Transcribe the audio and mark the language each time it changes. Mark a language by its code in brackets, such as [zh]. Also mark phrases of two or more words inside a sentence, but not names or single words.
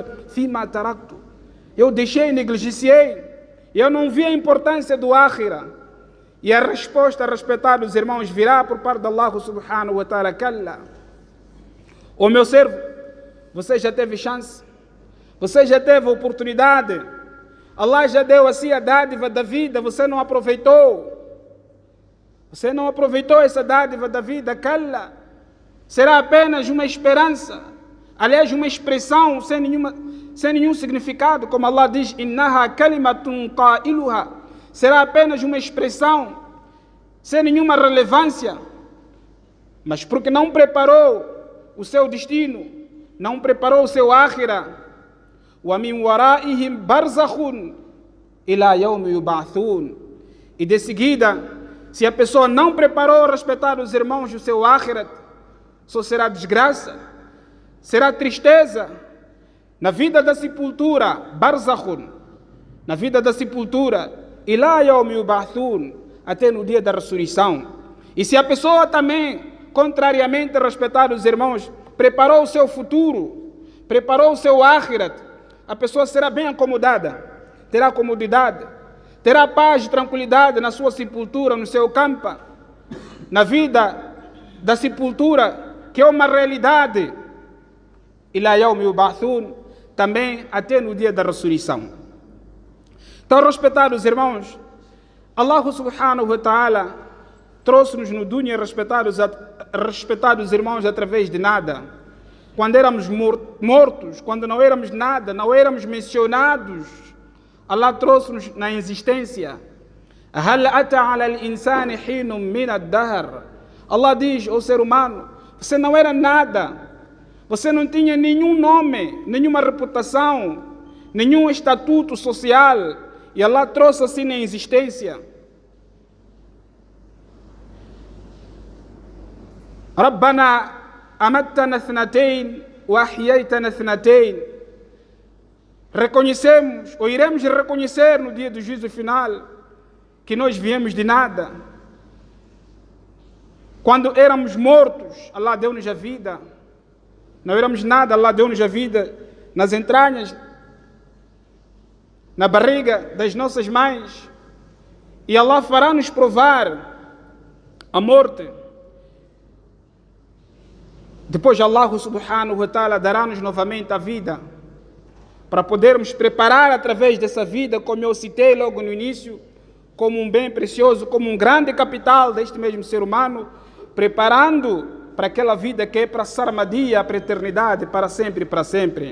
[ar] فيما تركت. [pt] Eu deixei, negligenciei, eu não vi a importância do Akhira. E a resposta, respeitados irmãos, virá por parte de Allah [ar] سبحانه وتعالى: [pt] Kalla. Ô meu servo, você já teve chance, você já teve oportunidade, Allah já deu a si a dádiva da vida, você não aproveitou. Você não aproveitou essa dádiva da vida. Kalla. Será apenas uma esperança, aliás, uma expressão sem nenhum significado, como Allah diz: [ar] إنها كلمة قائلها. [pt] Será apenas uma expressão sem nenhuma relevância, mas porque não preparou o seu destino, não preparou o seu Akhira. [ar] ومن ورائهم برزخ إلى يوم يبعثون. [pt] E de seguida, se a pessoa não preparou, respeitados irmãos, o seu Akhirat, só será desgraça, será tristeza. Na vida da sepultura, barzakhun, na vida da sepultura, [ar] إلى يوم يبعثون, [pt] até no dia da ressurreição. E se a pessoa também, contrariamente, respeitados irmãos, preparou o seu futuro, preparou o seu Akhirat, a pessoa será bem acomodada, terá comodidade, terá paz e tranquilidade na sua sepultura, no seu campo, na vida da sepultura, que é uma realidade. [ar] إلى يوم يبعثون, [pt] também até no dia da ressurreição. Então, respetados irmãos, Allah [ar] سبحانه وتعالى [pt] trouxe-nos no dunya respeitados irmãos através de nada. Quando éramos mortos, quando não éramos nada, não éramos mencionados, Allah trouxe-nos na existência. [ar] هل أتى على الإنسان حين من الدهر. [pt] Allah diz ao ser humano, você não era nada, você não tinha nenhum nome, nenhuma reputação, nenhum estatuto social, e Allah trouxe assim na existência. [ar] ربنا أمتنا اثنتين وأحييتنا اثنتين. [pt] Reconhecemos, ou iremos reconhecer no dia do juízo final, que nós viemos de nada. Quando éramos mortos, Allah deu-nos a vida. Não éramos nada, Allah deu-nos a vida nas entranhas, na barriga das nossas mães. E Allah fará-nos provar a morte. Depois Allah [ar] سبحانه وتعالى [pt] dará-nos novamente a vida, para podermos preparar através dessa vida, como eu citei logo no início, como um bem precioso, como um grande capital deste mesmo ser humano, preparando para aquela vida que é para a sarmadia, para a eternidade, para sempre e para sempre.